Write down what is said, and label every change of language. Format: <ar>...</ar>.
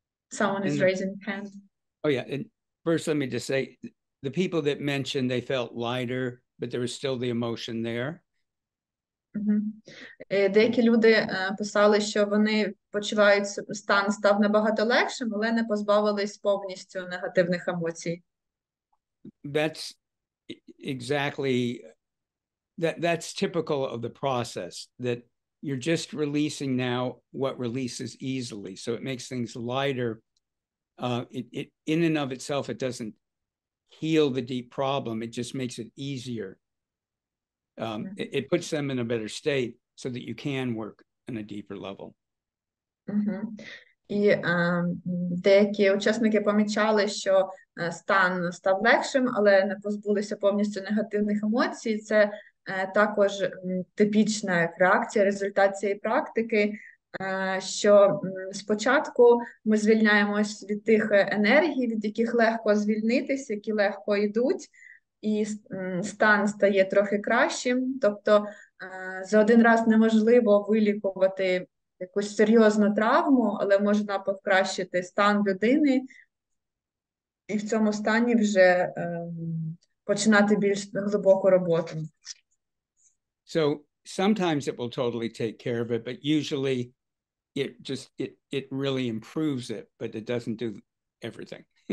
<en>Someone is raising hand. Oh yeah, and first let me just say, the people that mentioned they felt lighter, but there was still the emotion there.</en> <uk>Деякі люди писали, що вони почувають, стан став набагато легшим, але не позбавились повністю негативних емоцій.</uk> <en>That's exactly, that's typical of the process, that you're just releasing now what releases easily. So it makes things lighter. It in and of itself, it doesn't heal the deep problem. It just makes it easier. It puts them in a better state so that you can work on a deeper level.</en> <uk>І деякі учасники помічали, що стан став легшим, але не позбулися повністю негативних емоцій. Це також типічна реакція, результат цієї практики, що спочатку ми звільняємось від тих енергій, від яких легко звільнитися, які легко йдуть, і стан стає трохи кращим. Тобто за один раз неможливо вилікувати якусь серйозну травму, але можна покращити стан людини, і в цьому стані вже починати більш глибоку роботу.</uk> <en>So sometimes it will totally take care of it, but usually it really improves it, but it doesn't do everything.</en>